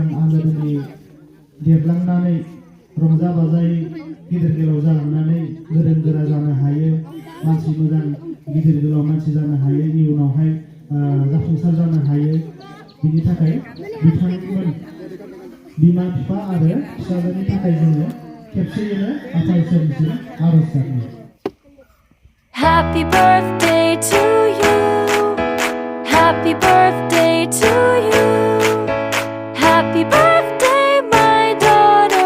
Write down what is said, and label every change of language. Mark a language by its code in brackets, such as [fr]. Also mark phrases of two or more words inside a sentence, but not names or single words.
[brx] आलो गोजोनै देरलांनानै रंजा बाजायै गिदिर गोलाव जालांनानै गोरों गोरा जानो हायो मानसि मोजां गिदिर गोलाव मानसि जानो हायो इयुनावहाय जाफुंसार जानो हायो बिनि थाखाय बिथांमोन बिमा बिफा आरो फिसाजोनि थाखाय जोङो खेबसेयैनो आफा इसोरनिसिम आरज गाबो [en] Happy birthday to you. Happy birthday to you. Happy birthday, my daughter.